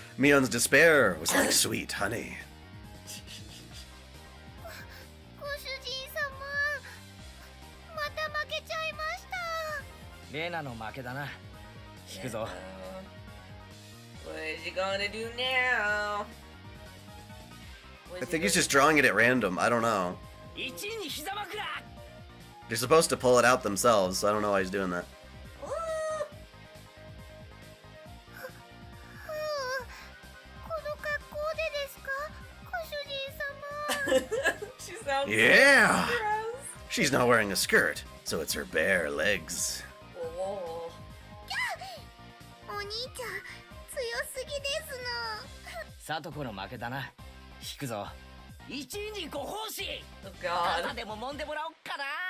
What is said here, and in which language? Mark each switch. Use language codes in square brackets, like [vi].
[en] Mion's despair was like sweet honey. [ja] ご主人様、また負けちゃいました。レナの負けだな。引くぞ。 [en] What is he gonna do now? I think he's just drawing it at random. I don't know. [ja] 1位に膝枕。 [en] They're supposed to pull it out themselves, so I don't know why he's doing that. [ja] この格好でですか、ご主人様。 [en] She sounds Yeah! gross. She's not wearing a skirt, so it's her bare legs. Whoa. [ja] お兄ちゃん、強すぎですの。サトコの負けだな。引くぞ。1位にご奉仕。 [en] Oh [ja] 肩 [en] god. [ja] でも揉んでもらおっかな。